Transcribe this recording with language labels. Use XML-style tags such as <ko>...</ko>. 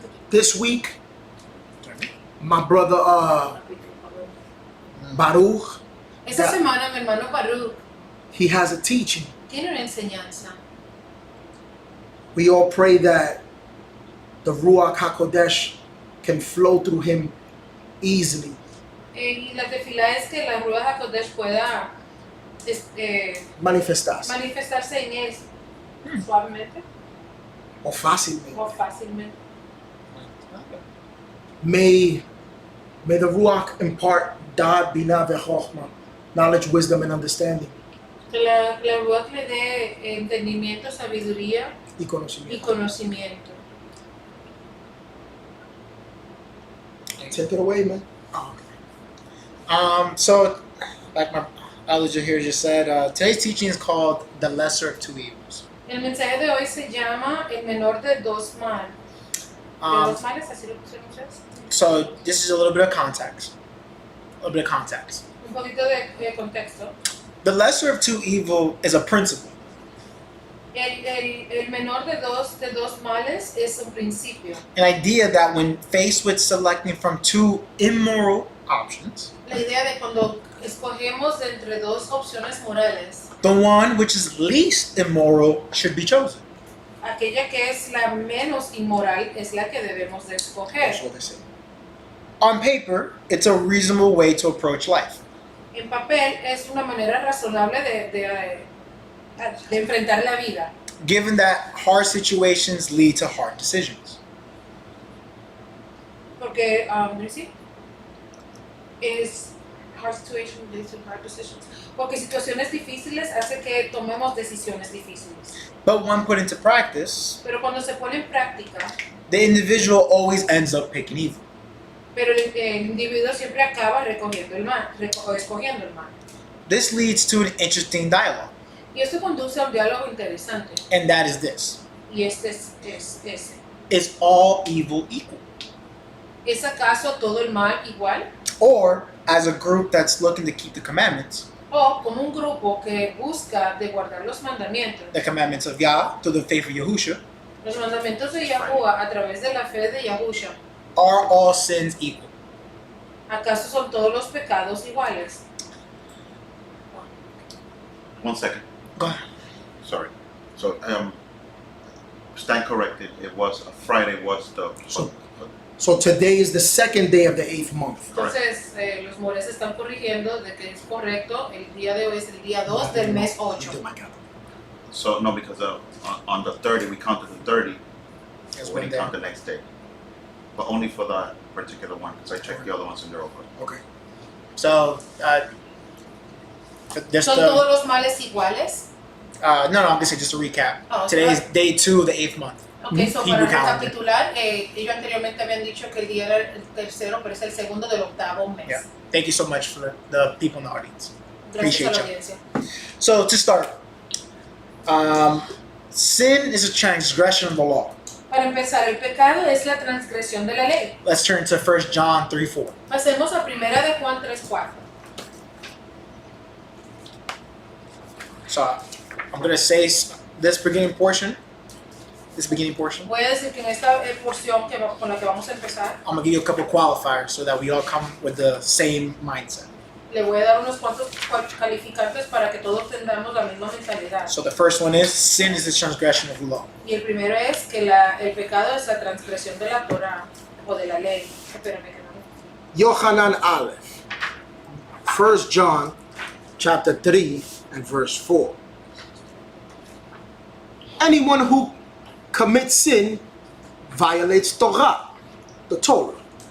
<en>This week, my brother Baruch,</en> <es>Esta semana mi hermano Baruch</es> <en>he has a teaching.</en> <es>tiene una enseñanza.</es> <en>We all pray that the Ruach HaKodesh can flow through him easily.</en> <es>Y la tefilá es que la Ruach HaKodesh pueda manifestarse manifestarse en él suavemente o fácilmente. o fácilmente.</es> <en>May the Ruach impart Dad, Binah, Vechochma, knowledge, wisdom, and understanding.</en> <es>Que la Ruach le dé entendimiento, sabiduría Y y conocimiento. conocimiento.</es> <en>Take it away, man. So, like my elder here just said, today's teaching is called The Lesser of Two Evils.</en> <es>El mensaje de hoy se llama el menor de dos males. ¿De Um, dos males? ¿Así lo pusieron ustedes?</es> <en>so, this is a little bit of context.</en> <es>Un poquito de contexto.</es> <en>The lesser of two evil is a principle.</en> <es>El menor de dos males es un principio.</es> <en>An idea that when faced with selecting from two immoral options,</en> <es>La idea de cuando escogemos de entre dos opciones morales,</es> <en>the one which is least immoral should be chosen.</en> <es>aquella que es la menos inmoral es la que debemos de escoger.</es> <en>That's what they say. On paper, it's a reasonable way to approach life.</en> <es>En papel es una manera razonable de enfrentar la vida,</es> <en>Given that hard situations lead to hard decisions.</en> <es>porque ¿sí? Es</es> <en>hard situation leads to hard decisions.</en> <es>Porque situaciones difíciles hace que tomemos decisiones difíciles.</es> <en>But when put into practice,</en> <es>Pero cuando se pone en práctica,</es> <en>the individual always ends up picking evil.</en> <es>pero el individuo siempre acaba recogiendo el mal, o escogiendo el mal.</es> <en>This leads to an interesting dialogue,</en> <es>Y esto conduce a un diálogo interesante.</es> <en>and that is this.</en> <es>Y este es ese.</es> <en>Is all evil equal?</en> <es>¿Es acaso todo el mal igual?</es> <en>Or, as a group that's looking to keep the commandments,</en> <es>O como un grupo que busca de guardar los mandamientos,</es> <en>the commandments of Yah through the faith of Yahusha,</en> <es>los mandamientos de Yahuwah a través de la fe de Yahusha,</es> <en>are all sins equal?</en> <es>¿acaso son todos los pecados iguales?</es> <en>1 second. Go ahead. Sorry. So, stand corrected. It was Friday was the. So today is the second day of the 8th month.</en> <es>Entonces, los mores están corrigiendo de que es correcto, el día de hoy es el día 2 del mes 8.</es> <en>So no, because on the 30 we counted the 30. That's We one didn't day. count the next day, but only for that particular one because I checked the other ones and they're all good. Okay. So, just</en> <es>¿Son todos los males iguales?</es> <en>no, I'm gonna say just to recap. Oh, Today's day 2 of the 8th month. Ok, so Hebrew</en> <es>para</es> <en>calendar.</en> <es>recapitular, ellos anteriormente habían dicho que el día era el tercero, pero es el segundo del octavo mes.</es> <en>Yeah. Thank you so much for the people in the audience.</en> <es>Gracias a la</es> <en>Appreciate</en> <es>audiencia.</es> <en>So to start, sin is a transgression of the law.</en> <es>Para empezar, el pecado es la transgresión de la ley.</es> <en>Let's turn to 1 John 3:4.</en> <es>Pasemos a primera de Juan 3:4.</es> <en>So I'm gonna say this beginning portion.</en> <es>Voy a decir que en esta porción con la que vamos a empezar,</es> <en>I'm gonna give you a couple qualifiers so that we all come with the same mindset.</en> <es>le voy a dar unos cuantos calificantes para que todos tengamos la misma mentalidad.</es> <en>So the first one is sin is the transgression of the law.</en> <es>Y el primero es que el pecado es la transgresión de la Torah o de la ley. Espérame que no.</es> <en>Yohanan Aleph. 1 John chapter 3 and verse 4. Anyone who commits sin violates Torah, the Torah.</en>